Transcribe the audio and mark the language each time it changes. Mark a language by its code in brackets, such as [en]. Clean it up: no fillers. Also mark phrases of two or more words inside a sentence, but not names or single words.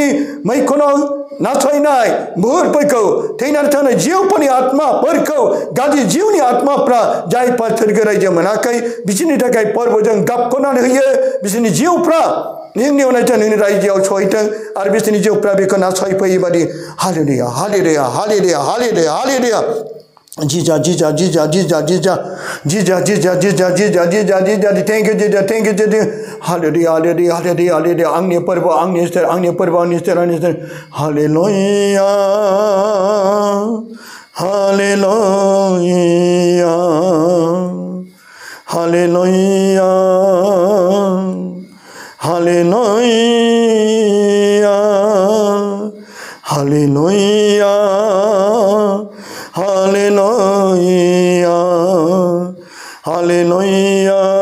[brx] मैखुनाव नासयनाय बुहुरफोरखौ थैनानै थानाय जिउफोरनि आत्माफोरखौ गाज्रि जिउनि आत्माफ्रा जायफोर सोरगो रायजो मोनाखै बिसोरनि थाखाय फोरबोजों गाबख'नानै होयो बिसोरनि जिउफ्रा नोंनि अननायजों नोंनि रायजोआव सहैथों आरो बिसोरनि जिउफ्रा बेखौ नासयफैयै बादि हालेलुया हालेलुया हालेलुया हालेलुया हालेलुया जीजा जीजा जीजा जीजा जीजा जीजा जीजा जीजा जीजा जीजा जीजा [en] thank you [brx] जीजा हालेलुया हालेलुया हालेलुया हालेलुया आंनि फोरबो आंनि इसोर आंनि फोरबो आंनि इसोर हालेलुया हालेलुया हालेलुया हालेलुया हालेलुया हालेलुया